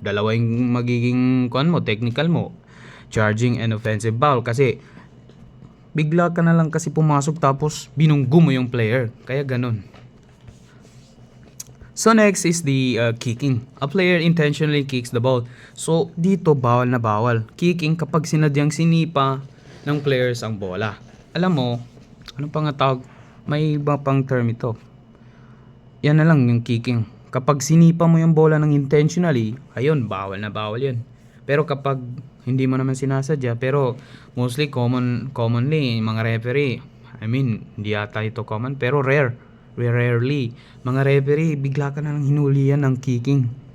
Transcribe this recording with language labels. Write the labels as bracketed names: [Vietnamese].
[Filipino] Dalawa yung magiging technical mo. Charging and offensive foul. Kasi bigla ka na lang kasi pumasok tapos binunggo mo yung player. Kaya ganun. [English] So next is the kicking. A player intentionally kicks the ball. [Filipino] So dito bawal na bawal. Kicking kapag sinadyang sinipa ng players ang bola. Alam mo, ano pa nga tawag? May iba pang term ito. Yan na lang yung kicking. Kapag sinipa mo yung bola ng intentionally, ayun, bawal na bawal yun. Pero kapag hindi mo naman sinasadya, pero mostly commonly, mga referee, hindi ata ito common, pero rarely, mga referee, bigla ka na lang hinulihan ng kicking.